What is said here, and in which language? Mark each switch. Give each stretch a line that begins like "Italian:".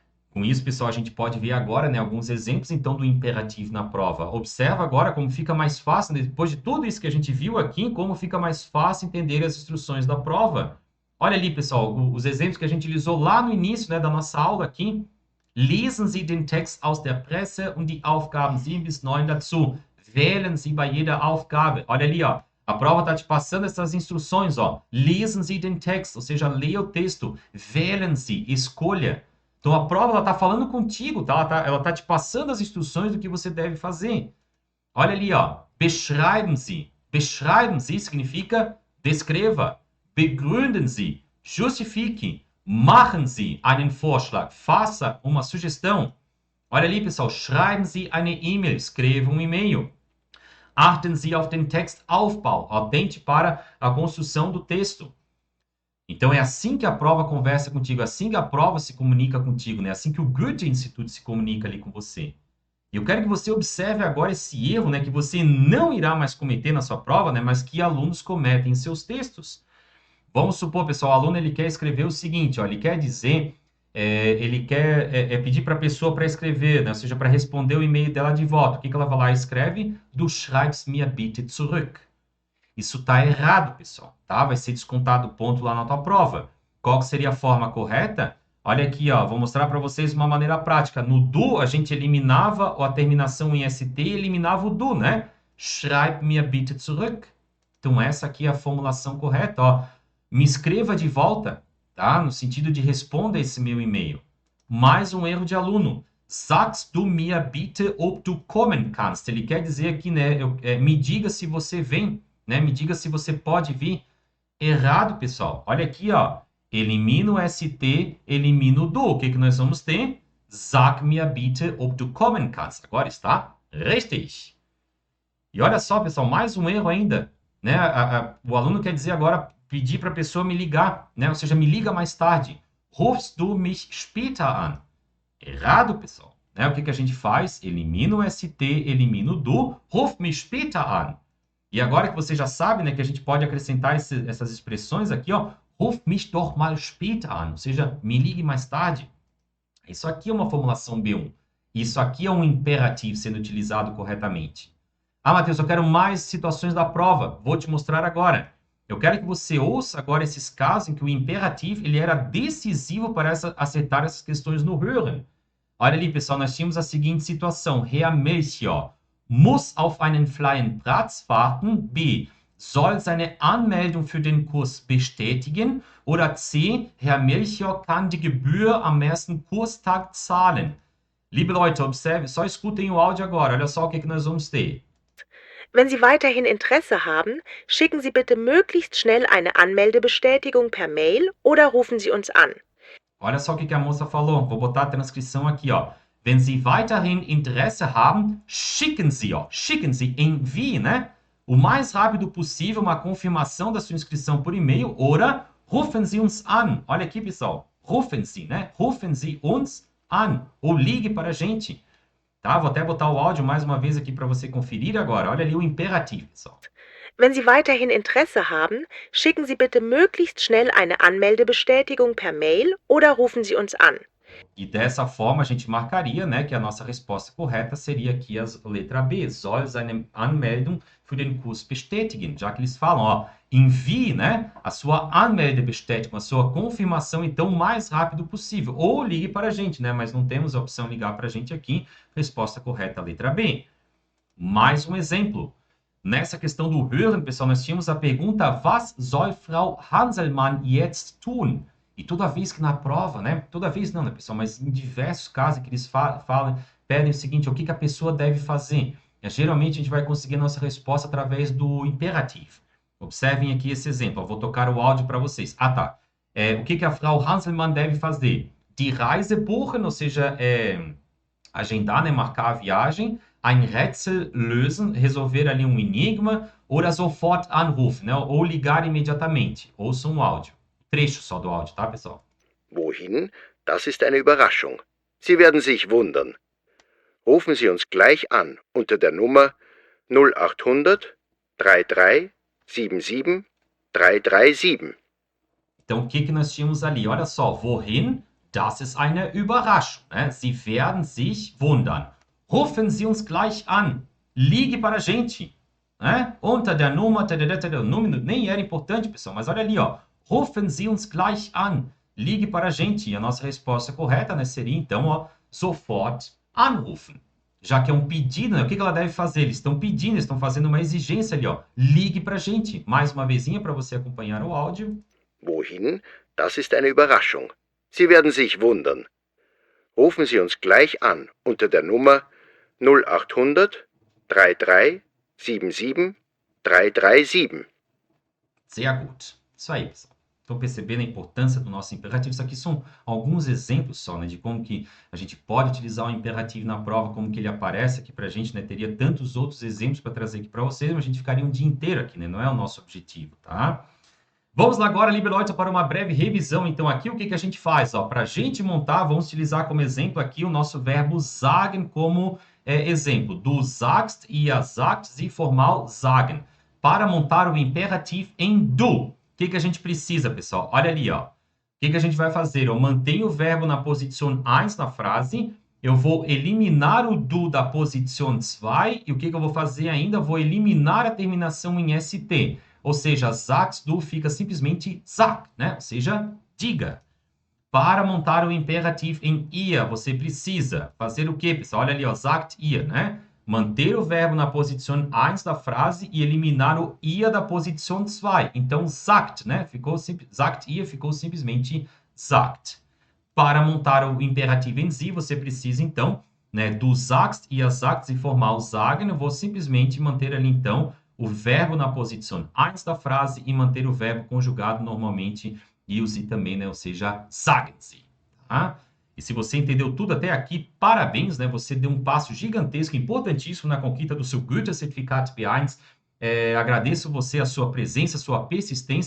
Portuguese: Com isso, pessoal, a gente pode ver agora, né, alguns exemplos, então, do imperativo na prova. Observa agora como fica mais fácil, né, depois de tudo isso que a gente viu aqui, como fica mais fácil entender as instruções da prova. Olha ali, pessoal, os exemplos que a gente utilizou lá no início, né, da nossa aula aqui.
German: Lesen Sie den Text aus der Presse und die Aufgaben 7 bis 9 dazu. Wählen Sie bei jeder Aufgabe.
Portuguese: Olha ali, ó. A prova está te passando essas instruções, ó.
German: Lesen Sie den Text,
Portuguese: ou seja, leia o texto.
German: Wählen Sie,
Portuguese: escolha. Então, a prova ela está falando contigo, tá? Ela tá te passando as instruções do que você deve fazer. Olha ali, ó.
German: Beschreiben Sie. Beschreiben Sie
Portuguese: significa descreva.
German: Begründen Sie.
Portuguese: Justifique.
German: Machen Sie einen Vorschlag.
Portuguese: Faça uma sugestão. Olha ali, pessoal.
German: Schreiben Sie eine E-Mail.
Portuguese: Escreva um e-mail.
German: Achten Sie auf den Textaufbau.
Portuguese: Atente para a construção do texto. Então, é assim que a prova conversa contigo, é assim que a prova se comunica contigo, né? É assim que o Goethe-Institut se comunica ali com você. E eu quero que você observe agora esse erro, né? Que você não irá mais cometer na sua prova, né? Mas que alunos cometem em seus textos. Vamos supor, pessoal, o aluno ele quer escrever o seguinte, ó, ele quer dizer, ele quer pedir para a pessoa para escrever, né? Ou seja, para responder o e-mail dela de volta. O que ela vai lá e escreve?
German: Du schreibst mir bitte zurück.
Portuguese: Isso está errado, pessoal, tá? Vai ser descontado ponto lá na tua prova. Qual que seria a forma correta? Olha aqui, ó, vou mostrar para vocês uma maneira prática. No do, a gente eliminava a terminação em ST e eliminava o do, né?
German: Schreib mir bitte zurück.
Portuguese: Então, essa aqui é a formulação correta, ó. Me escreva de volta, tá? No sentido de responda esse meu e-mail. Mais um erro de aluno.
German: Sagst du mir bitte, ob du kommen kannst?
Portuguese: Ele quer dizer aqui, né? Me diga se você vem. Né? Me diga se você pode vir. Errado, pessoal. Olha aqui, ó. Elimina o ST, elimina o do. O que nós vamos ter?
German: Sag mir bitte, ob du kommen kannst.
Portuguese: Agora está richtig. E olha só, pessoal, mais um erro ainda. Né? O aluno quer dizer agora, pedir para a pessoa me ligar. Né? Ou seja, me liga mais tarde.
German: Rufst du mich später an?
Portuguese: Errado, pessoal. Né? O que a gente faz? Elimina o ST, elimina o do.
German: Ruf mich später an.
Portuguese: E agora que você já sabe, né, que a gente pode acrescentar essas expressões aqui, ó,
German: ruf mich doch mal später an,
Portuguese: ou seja, me ligue mais tarde. Isso aqui é uma formulação B1. Isso aqui é um imperativo sendo utilizado corretamente. Ah, Matheus, eu quero mais situações da prova. Vou te mostrar agora. Eu quero que você ouça agora esses casos em que o imperativo ele era decisivo para acertar essas questões no Hören. Olha ali, pessoal, nós tínhamos a seguinte situação.
German: Herr Melchior muss auf einen freien Platz warten. B. Soll seine Anmeldung für den Kurs bestätigen. Oder C. Herr Melchior kann die Gebühr am ersten Kurstag zahlen. Liebe Leute,
Portuguese: observe, só escutem o áudio agora. Olha só o que nós vamos ter.
German: Wenn Sie weiterhin Interesse haben, schicken Sie bitte möglichst schnell eine Anmeldebestätigung per Mail oder rufen Sie uns an.
Portuguese: Olha só o que a moça falou. Vou botar a transcrição aqui, ó.
German: Wenn Sie weiterhin Interesse haben, schicken Sie, ó.
Portuguese: Schicken Sie, envie, né? O mais rápido possível uma confirmação da sua inscrição por e-mail,
German: oder rufen Sie uns an.
Portuguese: Olha aqui, pessoal.
German: Rufen Sie, né? Rufen Sie uns an.
Portuguese: Ou ligue para a gente. Tá? Vou até botar o áudio mais uma vez aqui para você conferir agora. Olha ali o imperativo, pessoal.
German: Wenn Sie weiterhin Interesse haben, schicken Sie bitte möglichst schnell eine Anmeldebestätigung per Mail oder rufen Sie uns an.
Portuguese: E dessa forma a gente marcaria, né, que a nossa resposta correta seria aqui a letra B,
German: soll seine Anmeldung für den Kurs bestätigen,
Portuguese: já que eles falam, ó, envie, né, a sua Anmeldebestätigung, a sua confirmação, então, o mais rápido possível. Ou ligue para a gente, né, mas não temos a opção ligar para a gente aqui. Resposta correta, a letra B. Mais um exemplo. Nessa questão do Hören, pessoal, nós tínhamos a pergunta,
German: was soll Frau Hanselmann jetzt tun?
Portuguese: E toda vez que na prova, né? Toda vez não, né, pessoal? Mas em diversos casos que eles falam, pedem o seguinte, o que a pessoa deve fazer? Geralmente a gente vai conseguir a nossa resposta através do imperativo. Observem aqui esse exemplo. Eu vou tocar o áudio para vocês. Ah, tá. O que a Frau Hanselmann deve fazer?
German: Die Reise buchen,
Portuguese: ou seja, agendar, né? Marcar a viagem.
German: Ein Rätsel lösen,
Portuguese: resolver ali um enigma.
German: Oder sofort anrufen,
Portuguese: né? Ou ligar imediatamente. Ouçam o áudio. Trecho só do áudio, tá, pessoal?
German: Wohin? Das ist eine Überraschung. Sie werden sich wundern. Rufen Sie uns gleich an unter der Nummer 0800 33 77 337.
Portuguese: Então, o que nós tínhamos ali? Olha só,
German: wohin? Das ist eine Überraschung. Né? Sie werden sich wundern. Rufen Sie uns gleich an.
Portuguese: Ligue para a gente. Né?
German: Unter der Nummer,
Portuguese: o número nem era importante, pessoal, mas olha ali, ó.
German: Rufen Sie uns gleich an.
Portuguese: Ligue para a gente. E a nossa resposta correta, né, seria, então, ó,
German: sofort anrufen.
Portuguese: Já que é um pedido, né, o que ela deve fazer? Eles estão pedindo, eles estão fazendo uma exigência ali, ó. Ligue para a gente. Mais uma vezinha para você acompanhar o áudio.
German: Wohin? Das ist eine Überraschung. Sie werden sich wundern. Rufen Sie uns gleich an unter der Nummer 0800 33 77 337. Sehr gut.
Portuguese: Isso aí, pessoal. Estão percebendo a importância do nosso imperativo? Isso aqui são alguns exemplos só, né, de como que a gente pode utilizar o imperativo na prova, como que ele aparece aqui para a gente, né? Teria tantos outros exemplos para trazer aqui para vocês, mas a gente ficaria um dia inteiro aqui, né? Não é o nosso objetivo, tá? Vamos lá agora,
German: liebe Leute,
Portuguese: para uma breve revisão. Então, aqui o que a gente faz? Para a gente montar, vamos utilizar como exemplo aqui o nosso verbo sagen como exemplo.
German: Du sagst, ihr sagt, sie formal sagen.
Portuguese: Para montar o imperativo em du. O que a gente precisa, pessoal? Olha ali, ó. O que a gente vai fazer? Eu mantenho o verbo na posição 1 na frase, eu vou eliminar o du da posição 2, e o que eu vou fazer ainda? Vou eliminar a terminação em ST. Ou seja,
German: sagst du
Portuguese: fica simplesmente sag, né? Ou seja, diga. Para montar o imperativo em ihr, você precisa fazer o quê, pessoal? Olha ali, ó,
German: sagt ihr,
Portuguese: né? Manter o verbo na posição 1 da frase e eliminar o ihr da posição 2. Então, sagt, né?
German: Sagt ihr
Portuguese: ficou simplesmente sagt. Para montar o imperativo em si, você precisa, então, né?
German: Du sagst, ihr sagt, sie formal sagen.
Portuguese: Eu vou simplesmente manter ali, então, o verbo na posição 1 da frase e manter o verbo conjugado normalmente use também, né? Ou seja,
German: sagen Sie.
Portuguese: Tá? E se você entendeu tudo até aqui, parabéns, né? Você deu um passo gigantesco, importantíssimo na conquista do seu Goethe-Zertifikat B1. Agradeço você, a sua presença, a sua persistência.